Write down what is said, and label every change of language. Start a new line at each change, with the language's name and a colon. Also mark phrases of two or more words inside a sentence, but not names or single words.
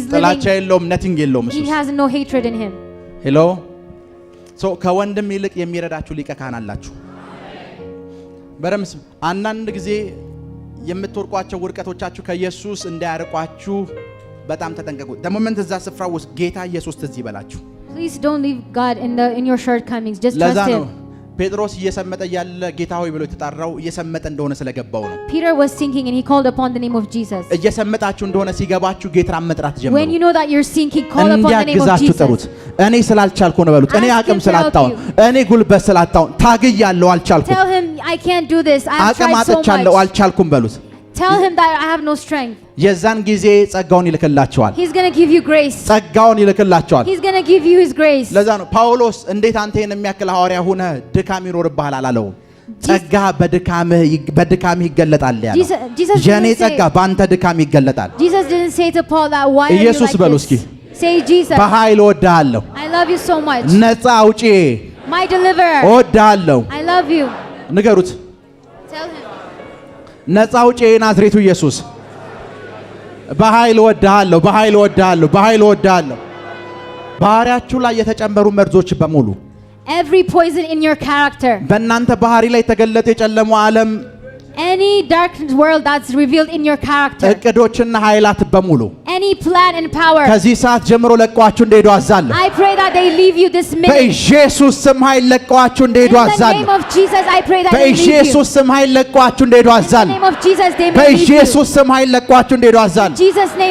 Amharic: ጥላቻ
English: living.
Amharic: የለውም፣ ነቲንግ የለውም።
English: He has no hatred in him.
Amharic: ሄሎ ሶ ከወንድም ይልቅ የሚረዳችሁ ሊቀ ካህን አላችሁ። በረምስ አንዳንድ ጊዜ የምትወርቋቸው ውርቀቶቻችሁ ከኢየሱስ እንዳያርቋችሁ በጣም ተጠንቀቁ።
English: the moment
Amharic: እዛ ስፍራ ውስጥ ጌታ ኢየሱስ ትዝ ይበላችሁ።
English: Please don't leave God in your shortcomings. Just
Amharic: ለዛ
English: trust
Amharic: ነው
English: him.
Amharic: ጴጥሮስ እየሰመጠ ያለ ጌታ ሆይ ብሎ የተጣራው እየሰመጠ እንደሆነ ስለገባው ነው።
English: Peter was sinking and he called upon the name of Jesus.
Amharic: እየሰመጣችሁ እንደሆነ ሲገባችሁ ጌታን መጥራት ጀምሩ።
English: When you know that you're sinking, call upon the name of
Amharic: እንዲያግዛችሁ ጥሩት።
English: Jesus.
Amharic: እኔ ስላልቻልኩ ነው በሉት። እኔ
English: Ask
Amharic: አቅም
English: him to
Amharic: ስላጣው
English: help you.
Amharic: እኔ ጉልበት ስላጣው ታግያለሁ አልቻልኩም።
English: Tell him, "I can't do this. I have
Amharic: አቅም
English: tried so
Amharic: አጥቻለሁ
English: much."
Amharic: አልቻልኩም በሉት።
English: Tell him that I have no strength.
Amharic: የዛን ጊዜ ጸጋውን ይልክላቸዋል።
English: He's going to give you grace.
Amharic: ጸጋውን ይልክላቸዋል።
English: He's going to give you his grace.
Amharic: ለዛ ነው ጳውሎስ እንዴት አንተ የሚያክል ሐዋርያ ሆነ ድካም ይኖርብሃል አላለውም። ጸጋ በድካምህ ይገለጣል ያለው። የኔ ጸጋ በአንተ ድካም ይገለጣል።
English: Jesus didn't say to Paul that why are you
Amharic: ኢየሱስ
English: like
Amharic: በሉ
English: this?
Amharic: እስኪ
English: Say Jesus.
Amharic: በኃይል እወድሃለሁ፣
English: I love you so much.
Amharic: ነፃ አውጪ
English: My deliverer.
Amharic: እወድሃለሁ።
English: I love you.
Amharic: ንገሩት።
English: Tell him.
Amharic: ነፃ አውጪ ናዝሬቱ ኢየሱስ በኃይል እወድሃለሁ፣ በኃይል እወድሃለሁ፣ በኃይል እወድሃለሁ። ባህሪያችሁ ላይ የተጨመሩ መርዞች በሙሉ
English: Every poison in your character.
Amharic: በእናንተ ባህሪ ላይ የተገለጠ የጨለመው ዓለም
English: Any dark world that's revealed in your character.
Amharic: እቅዶችና ኃይላት በሙሉ
English: Any plan and power.
Amharic: ከዚህ ሰዓት ጀምሮ ለቀዋችሁ እንደሄዱ አዛለሁ።
English: I pray that they leave you this minute.
Amharic: በኢየሱስ ስም ኃይል ለቀዋችሁ እንደሄዱ
English: In the
Amharic: አዛለሁ።
English: name of Jesus, I pray that they leave you.
Amharic: በኢየሱስ ስም ኃይል ለቀዋችሁ እንደሄዱ
English: In the
Amharic: አዛለሁ።
English: name of Jesus, they may leave you.
Amharic: በኢየሱስ ስም ኃይል ለቀዋችሁ እንደሄዱ አዛለሁ።
English: In Jesus' name.